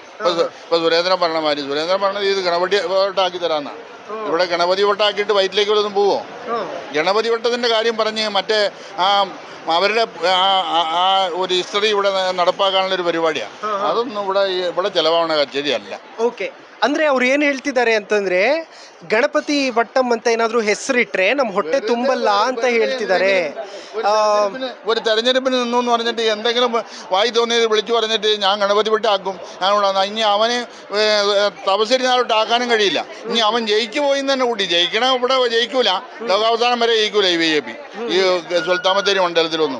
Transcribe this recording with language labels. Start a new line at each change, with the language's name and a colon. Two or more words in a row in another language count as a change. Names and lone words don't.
Malayalam: ഇപ്പോൾ സുരേന്ദ്രൻ പറഞ്ഞ മാതിരി സുരേന്ദ്രൻ പറഞ്ഞത് ഇത് ഗണപതി വോട്ടാക്കി തരാമെന്നാണ്. ഇവിടെ ഗണപതി വോട്ടാക്കിയിട്ട് വയറ്റിലേക്ക് വല്ലതും പോവോ? ഗണപതി വട്ടത്തിൻ്റെ കാര്യം പറഞ്ഞ് മറ്റേ അവരുടെ ആ ഒരു ഹിസ്റ്ററി ഇവിടെ നടപ്പാക്കാനുള്ളൊരു പരിപാടിയാണ്. അതൊന്നും ഇവിടെ ചിലവാവണ ശരിയല്ല.
Kannada: ಓಕೆ, ಅಂದ್ರೆ ಅವ್ರು ಏನು ಹೇಳ್ತಿದ್ದಾರೆ ಅಂತಂದ್ರೆ ಗಣಪತಿ ವಟ್ಟಂ ಅಂತ ಏನಾದ್ರು ಹೆಸರಿಟ್ರೆ ನಮ್ಮ ಹೊಟ್ಟೆ ತುಂಬಲ್ಲ ಅಂತ ಹೇಳ್ತಿದ್ದಾರೆ.
Malayalam: ഒരു തെരഞ്ഞെടുപ്പിന് നിന്നു എന്ന് പറഞ്ഞിട്ട് എന്തെങ്കിലും വായി തോന്നിയത് വിളിച്ചു പറഞ്ഞിട്ട് ഞാൻ ഗണപതി വിട്ടാക്കും, ഞാൻ ഇവിടെ ഇനി അവന് തപശ്ശേരി ആക്കാനും കഴിയില്ല. ഇനി അവൻ ജയിച്ചു പോയി തന്നെ കൂട്ടി. ജയിക്കണം ഇവിടെ ജയിക്കൂല, ലോകാവസാനം വരെ ജയിക്കൂല ഈ BJP ഈ സുൽത്താൻ മണ്ഡലത്തിലൊന്നും.